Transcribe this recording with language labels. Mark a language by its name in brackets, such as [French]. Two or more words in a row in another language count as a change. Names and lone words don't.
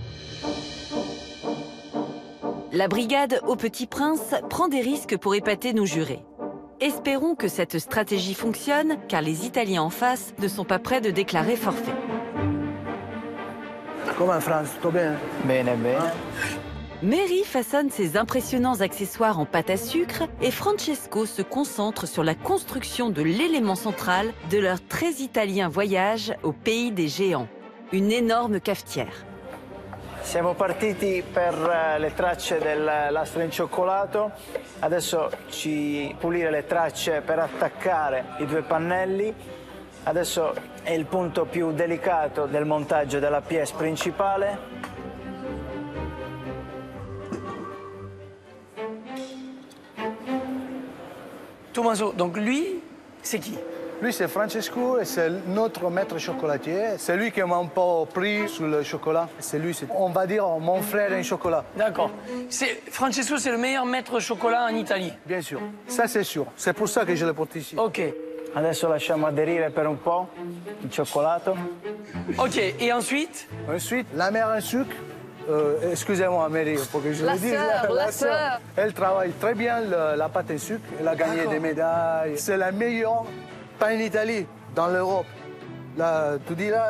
[French] La brigade au Petit Prince prend des risques pour épater nos jurés. Espérons que cette stratégie fonctionne, car les Italiens en face ne sont pas prêts de déclarer forfait. Comment France, tout bien? [Italian] Bene, bene. [French] Mary façonne ses impressionnants accessoires en pâte à sucre et Francesco se concentre sur la construction de l'élément central de leur très italien voyage au pays des géants, une énorme cafetière. [Italian] Siamo partiti per le tracce del lastre in cioccolato, adesso ci pulire le tracce per attaccare i 2 pannelli, adesso è il punto più delicato del montaggio della pièce principale. [French] Tommaso, donc lui, c'est qui? Lui, c'est Francesco et c'est notre maître chocolatier. C'est lui qui m'a un peu pris sur le chocolat. C'est lui, on va dire, mon frère en chocolat. D'accord. Francesco, c'est le meilleur maître chocolat en Italie? Bien sûr. Ça, c'est sûr. C'est pour ça que je le porte ici. Ok. [Italian] Adesso lasciamo aderire per un po' il cioccolato. [French] Ok, et ensuite? Ensuite, la mère en sucre. Excusez-moi, Mary, pour que je le dise. La sœur. Elle travaille très bien la pâte en sucre. Elle a gagné des médailles. C'est la meilleure pain en Italie, dans l'Europe. Là, tu dis là?